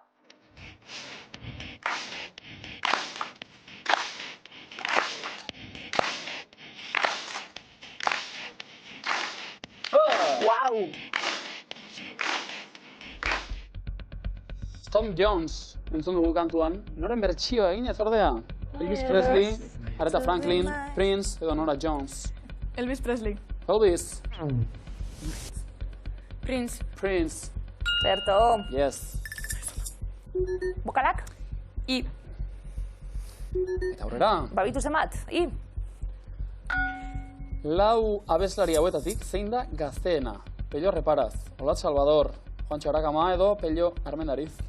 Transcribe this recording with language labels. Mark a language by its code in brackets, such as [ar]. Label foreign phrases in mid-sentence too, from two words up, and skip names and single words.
[eu] Wow! Tom Jones, entzun dugu kantuan, noren bertsioa egin ez ordea? Elvis Presley, Aretha Franklin, Prince edo Nora Jones. Elvis Presley. Elvis. Prince. Prince. Zerto. Yes. Bokalak? I. Eta aurrera. Babitu zenbat? I? Lau abeslari hauetatik zein da gazteena? Pello Reparaz, Olat Salvador, Juancho Arakama edo Pello Armendariz.